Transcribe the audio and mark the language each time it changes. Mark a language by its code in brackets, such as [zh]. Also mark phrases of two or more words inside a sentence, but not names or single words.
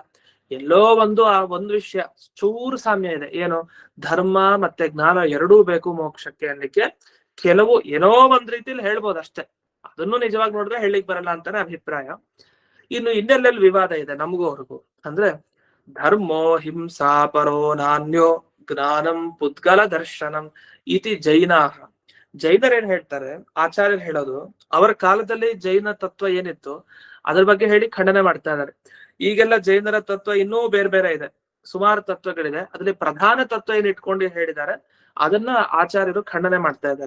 [kn] ಎಲ್ಲೋ ಆ ಒಂದು ವಿಷಯ ಚೂರು ಸಾಮ್ಯ ಇದೆ, ಏನು? ಧರ್ಮ ಮತ್ತೆ ಜ್ಞಾನ 2 ಬೇಕು ಮೋಕ್ಷಕ್ಕೆ ಅನ್ಲಿಕ್ಕೆ. ಕೆಲವು ಏನೋ ಒಂದ್ ರೀತಿಲಿ ಹೇಳ್ಬೋದು ಅಷ್ಟೇ, ಅದನ್ನು ನಿಜವಾಗಿ ನೋಡಿದ್ರೆ ಹೇಳಿಕ್ ಬರಲ್ಲ ಅಂತಾನೆ ಅಭಿಪ್ರಾಯ. ಇನ್ನು ಇನ್ನೆಲ್ಲೆಲ್ಲಿ ವಿವಾದ ಇದೆ ನಮಗೂ ಅವ್ರಿಗೂ ಅಂದ್ರೆ [sa] ಧರ್ಮೋ ಹಿಂಸಾ ಪರೋ ನಾನ್ಯೋ ಜ್ಞಾನಂ ಪುದ್ಗಲ ದರ್ಶನಂ ಇತಿ ಜೈನಾಹ. [kn] ಜೈನರೇನ್ ಹೇಳ್ತಾರೆ, ಆಚಾರ್ಯರು ಹೇಳೋದು, ಅವರ ಕಾಲದಲ್ಲಿ ಜೈನ ತತ್ವ ಏನಿತ್ತು ಅದ್ರ ಬಗ್ಗೆ ಹೇಳಿ ಖಂಡನೆ ಮಾಡ್ತಾ ಇದ್ದಾರೆ. ಈಗೆಲ್ಲ ಜೈನರ ತತ್ವ ಇನ್ನೂ ಬೇರೆ ಬೇರೆ ಇದೆ, ಸುಮಾರು ತತ್ವಗಳಿದೆ. ಅದ್ರಲ್ಲಿ ಪ್ರಧಾನ ತತ್ವ ಏನ್ ಇಟ್ಕೊಂಡು ಹೇಳಿದ್ದಾರೆ ಅದನ್ನ ಆಚಾರ್ಯರು ಖಂಡನೆ ಮಾಡ್ತಾ ಇದ್ದಾರೆ.